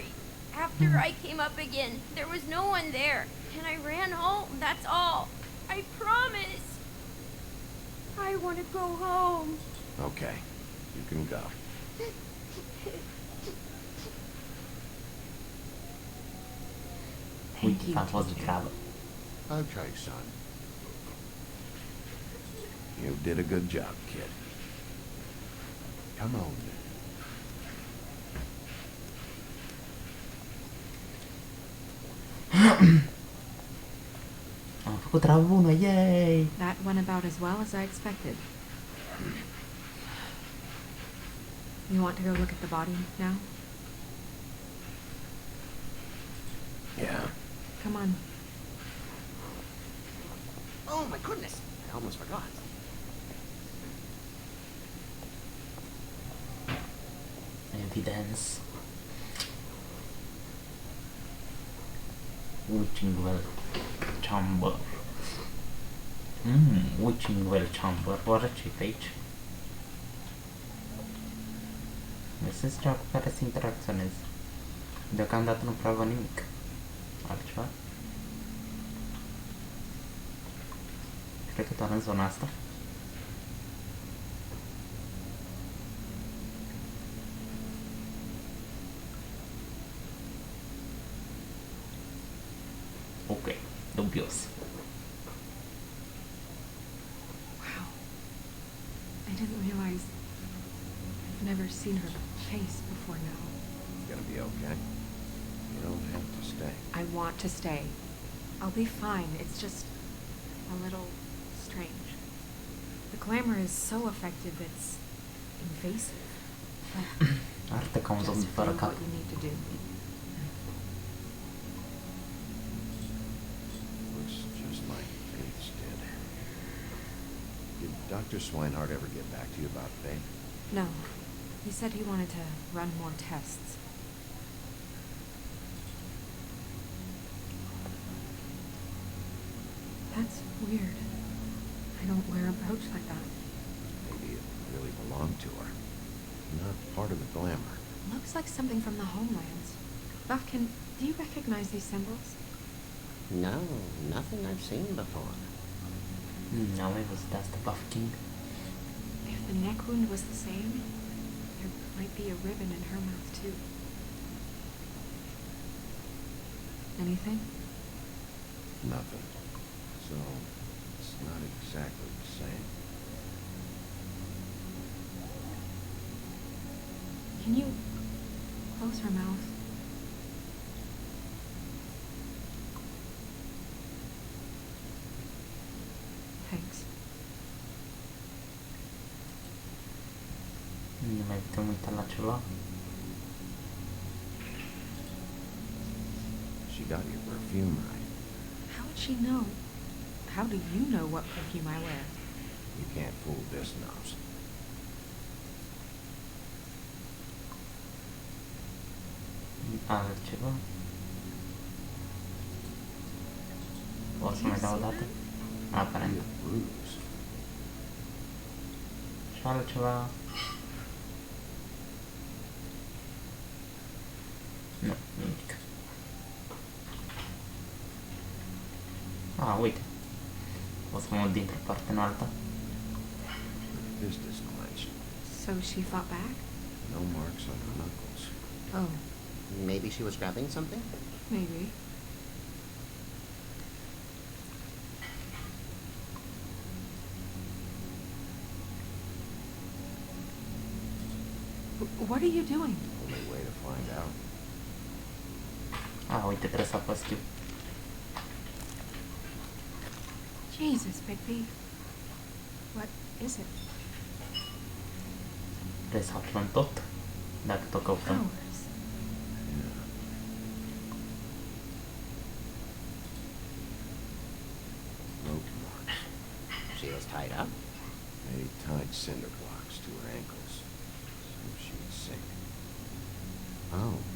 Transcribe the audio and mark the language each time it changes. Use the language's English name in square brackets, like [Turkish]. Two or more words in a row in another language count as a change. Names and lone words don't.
[English] After I came up again, there was no one there, and I ran home, that's all. I promise. I want to go home. Okay, you can go. Thank [Romanian] Uite, [English] you, [Romanian] a fost de TJ. treabă. [English] Okay, son. You did a good job, kid. Come on. [Romanian] Am făcut treabă bună, yay! [English] That went about as well as I expected. You want to go look at the body now? Yeah. Come on. Oh my goodness! I almost forgot. Evidence. Witching Well Chamber. Witching Well Chamber. [Romanian] Oare ce pe aici? Găsesc ceva cu care să interacționez. Deocamdată nu prea văd nimic. Altceva? Cred că doar în zona asta. Ok, dubios. Wow. [English] I didn't realize I've never seen her face before now. Gonna be okay. You don't have to stay. I want to stay. I'll be fine. It's just a little strange. The glamour is so effective, it's invasive. But [Romanian] Arată ca un [English] just zombie do [Romanian] fără cap. [English] what you need to do. Looks just like Faith's did. Did Dr. Swinehart ever get back to you about Faith? No. He said he wanted to run more tests. That's weird. I don't wear a brooch like that. Maybe it really belonged to her. Not part of the glamour. Looks like something from the homelands. Buffkin, do you recognize these symbols? No, nothing I've seen before. [Romanian] N-am mai văzut asta, Buffking. [English] If the neck wound was the same, there might be a ribbon in her mouth too. Anything? Nothing. So, it's not exactly the same. Can you close her mouth? Thanks. [Romanian] Nu mai putem uita la ceva. [English] She got your perfume right. How would she know? How do you know what perfume I wear? You can't fool this nose. [Romanian] Altceva. O să mai dau o dată? Aparent. [English] Be a bruise. [Romanian] Și altceva. Nu, nimic. Uite. O să mă mut dintr-o parte în alta. [English] Her fist is clenched. So she fought back? No marks on her knuckles. Oh, Maybe she was grabbing something? maybe. What are you doing? Only way to find out. [Romanian] Uite, trebuie să apăs Q. [English] Jesus, Bigby. What is it? [Romanian] Trebuie să aflăm tot. Dacă tot căutăm. [English] Flowers. Yeah. Rope marks. She was tied up? They tied cinder blocks to her ankles, so she would sink. Oh.